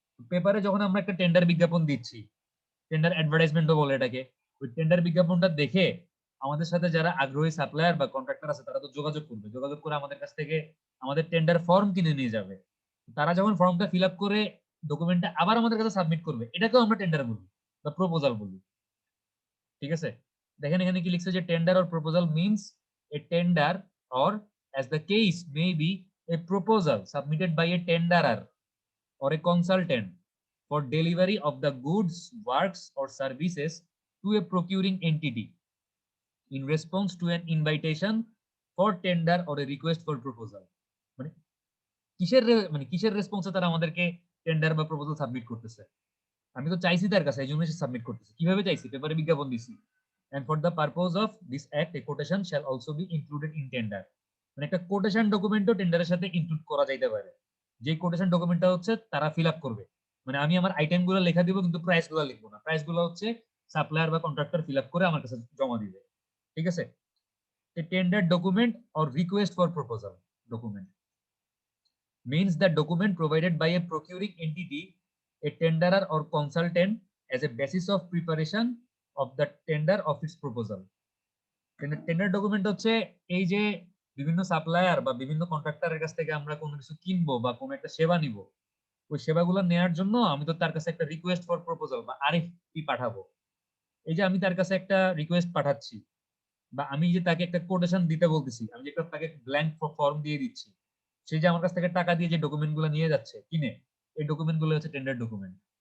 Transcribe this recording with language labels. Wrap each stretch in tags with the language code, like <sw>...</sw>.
<bn>পেপারে যখন আমরা একটা টেন্ডার বিজ্ঞাপন দিচ্ছি, টেন্ডার অ্যাডভার্টাইজমেন্টও বলে এটাকে, ওই টেন্ডার বিজ্ঞাপনটা দেখে আমাদের সাথে যারা আগ্রহী সাপ্লায়ার বা কন্ট্রাক্টর আছে তারা তো যোগাযোগ করবে, যোগাযোগ করে আমাদের কাছ থেকে আমাদের টেন্ডার ফর্ম কিনে নিয়ে যাবে। তারা যখন ফর্মটা ফিল আপ করে ডকুমেন্টটা আবার আমাদের কাছে সাবমিট করবে, এটাকেও আমরা টেন্ডার বলি বা প্রপোজাল বলি। ঠিক আছে, দেখেন এখানে কি লিখছে যে</bn> <en>Tender or proposal means a tender or as the case may be, a proposal submitted by a tenderer or a consultant for delivery of the goods, works, or services to a procuring entity in response to an invitation for tender or a request for proposal.</en> <bn>মানে কিসের রেসপন্সে তারা আমাদেরকে tender বা proposal submit করতেছে? আমি তো চাইছি তার কাছে, এই জন্য সে সাবমিট করতেছে। কিভাবে চাইছি? পেপারে বিজ্ঞাপন দিছি।</bn> <en>And for the purpose of this act, a quotation shall also be included in tender.</en> <bn>মানে একটা কোটেশন ডকুমেন্টও টেন্ডারের সাথে ইনক্লুড করা যাইতে পারে। যে কোটেশন ডকুমেন্টটা হচ্ছে তারা ফিল আপ করবে। মানে আমি আমার আইটেমগুলো লেখা দিব, কিন্তু প্রাইসগুলো লিখবো না। প্রাইসগুলো হচ্ছে সাপ্লায়ার বা কন্ট্রাক্টর ফিল আপ করে আমার কাছে জমা দিবে। ঠিক আছে?</bn> <en>A tender document or request for proposal document means the document provided by a procuring entity, a tenderer or consultant as a basis of preparation of the tender of its proposal.</en> <bn>Tender document হচ্ছে এই যে বিভিন্ন supplier বা বিভিন্ন কন্ট্রাক্টরের কাছ থেকে আমরা কোনো কিছু কিনবো বা কোনো একটা সেবা নিব, ওই সেবাগুলো নেওয়ার জন্য আমি তো তার কাছে একটা রিকোয়েস্ট ফর প্রপোজাল বা আরএফপি পাঠাবো। এই যে আমি তার কাছে একটা রিকোয়েস্ট পাঠাচ্ছি বা আমি যে তাকে একটা কোটেশন দিতে বলতেছি, আমি যে একটা তাকে ব্ল্যাঙ্ক ফর্ম দিয়ে দিচ্ছি, সে যে আমার কাছ থেকে টাকা দিয়ে যে ডকুমেন্টগুলো নিয়ে যাচ্ছে কিনে, এই ডকুমেন্টগুলো হচ্ছে টেন্ডার ডকুমেন্ট।</bn>